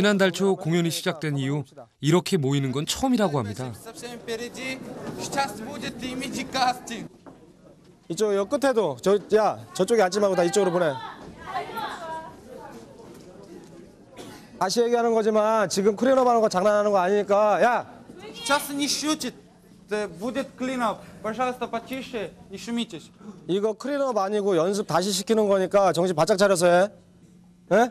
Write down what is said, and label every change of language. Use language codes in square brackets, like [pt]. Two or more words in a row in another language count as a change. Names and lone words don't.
[ko] 지난달 초 공연이 시작된 이후 이렇게 모이는 건 처음이라고 합니다. 이쪽 여 끝에도 저쪽에 앉지 말고 다 이쪽으로 보내. 다시 얘기하는 거지만 지금 클린업 하는 거 장난하는 거 아니니까 야. [ru] Сейчас не шутит. Будет клинап. Пожалуйста, потише, не шумите. [ko] 이거 클린업 아니고 연습 다시 시키는 거니까 정신 바짝 차려서 해. 에?